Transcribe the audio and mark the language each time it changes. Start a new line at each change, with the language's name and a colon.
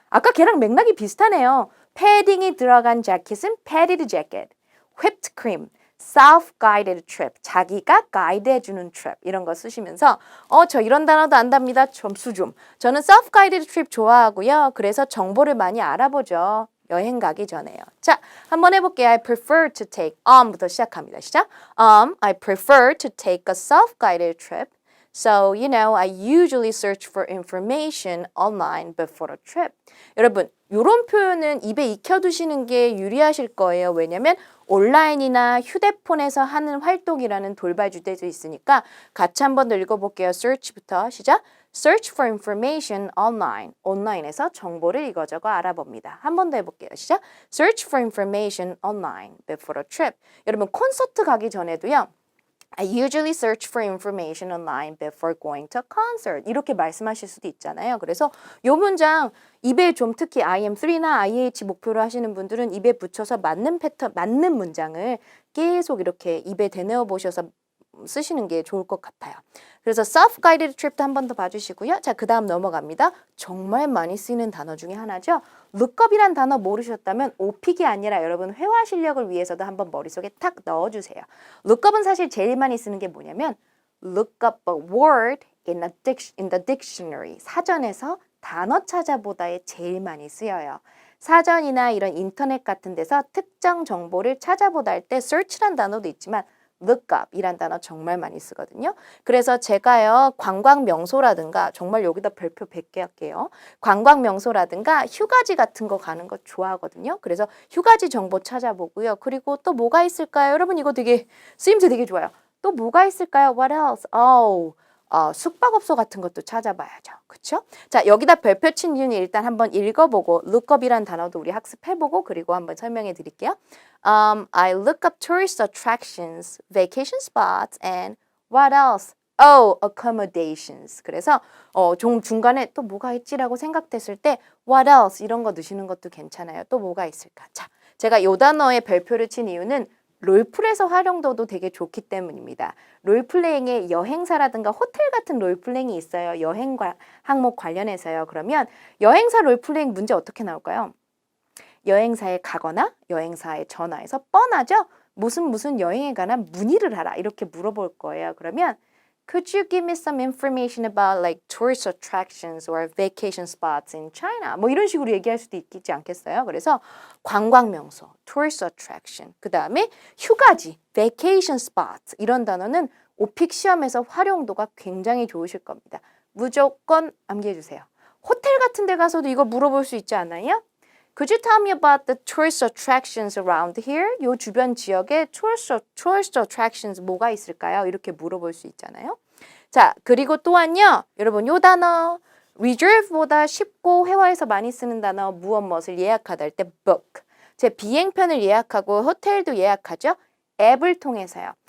Korean: 아까 걔랑 맥락이 비슷하네요. 패딩이 들어간 재킷은 padded jacket, whipped cream, self-guided trip 자기가 가이드해주는 trip 이런 거 쓰시면서 저 이런 단어도 안답니다. 점수 좀. 저는 self-guided trip 좋아하고요. 그래서 정보를 많이 알아보죠. 여행 가기 전에요. 자, 한번 해볼게요.
English: I prefer to take
Korean: 부터 시작합니다. 시작.
English: I prefer to take a self-guided trip. So, you know, I usually search for information online before a trip.
Korean: 여러분, 이런 표현은 입에 익혀두시는 게 유리하실 거예요. 왜냐면 온라인이나 휴대폰에서 하는 활동이라는 돌발 주제도 있으니까 같이 한번 더 읽어볼게요. search부터 시작.
English: Search for information online.
Korean: 온라인에서 정보를 이거저거 알아봅니다. 한 번 더 해볼게요. 시작.
English: Search for information online before a trip.
Korean: 여러분 콘서트 가기 전에도요.
English: I usually search for information online before going to a concert.
Korean: 이렇게 말씀하실 수도 있잖아요. 그래서 요 문장 입에 좀 특히 IM3나 IH 목표로 하시는 분들은 입에 붙여서 맞는 패턴, 맞는 문장을 계속 이렇게 입에 대내어 보셔서 쓰시는 게 좋을 것 같아요. 그래서 self-guided trip도 한 번 더 봐주시고요. 자, 그 다음 넘어갑니다. 정말 많이 쓰이는 단어 중에 하나죠. lookup이란 단어 모르셨다면 오픽이 아니라 여러분 회화 실력을 위해서도 한번 머릿속에 탁 넣어주세요. lookup은 사실 제일 많이 쓰는 게 뭐냐면
English: look up a word in the dictionary.
Korean: 사전에서 단어 찾아보다에 제일 많이 쓰여요. 사전이나 이런 인터넷 같은 데서 특정 정보를 찾아보다 할 때 search란 단어도 있지만 look up 이란 단어 정말 많이 쓰거든요. 그래서 제가요 관광 명소라든가 정말 여기다 별표 100개 할게요. 관광 명소라든가 휴가지 같은 거 가는 거 좋아하거든요. 그래서 휴가지 정보 찾아보고요. 그리고 또 뭐가 있을까요? 여러분 이거 되게 쓰임새 되게 좋아요. 또 뭐가 있을까요?
English: What else?
Korean: 숙박업소 같은 것도 찾아봐야죠. 그쵸? 자, 여기다 별표 친 이유는 일단 한번 읽어보고 lookup이란 단어도 우리 학습해보고 그리고 한번 설명해 드릴게요.
English: I look up tourist attractions, vacation spots, and what else? Accommodations.
Korean: 그래서 좀 중간에 또 뭐가 있지라고 생각됐을 때
English: what else
Korean: 이런 거 넣으시는 것도 괜찮아요. 또 뭐가 있을까? 자, 제가 요 단어에 별표를 친 이유는 롤플에서 활용도도 되게 좋기 때문입니다. 롤플레잉에 여행사라든가 호텔 같은 롤플레잉이 있어요. 여행과 항목 관련해서요. 그러면 여행사 롤플레잉 문제 어떻게 나올까요? 여행사에 가거나 여행사에 전화해서 뻔하죠? 무슨 여행에 관한 문의를 하라 이렇게 물어볼 거예요.
English: 그러면 Could you give me some information about like tourist attractions or vacation spots in China?
Korean: 뭐 이런 식으로 얘기할 수도 있지 않겠어요? 그래서 관광 명소, tourist attraction, 그 다음에 휴가지, vacation spots 이런 단어는 오픽 시험에서 활용도가 굉장히 좋으실 겁니다. 무조건 암기해 주세요. 호텔 같은 데 가서도 이거 물어볼 수 있지 않아요?
English: Could you tell me about the tourist attractions around here?
Korean: 요 주변 지역에 tourist attractions 뭐가 있을까요? 이렇게 물어볼 수 있잖아요. 자, 그리고 또한요. 여러분 요 단어 reserve보다 쉽고 회화에서 많이 쓰는 단어 무엇을 예약하다 할 때 book. 제 비행편을 예약하고 호텔도 예약하죠. 앱을 통해서요.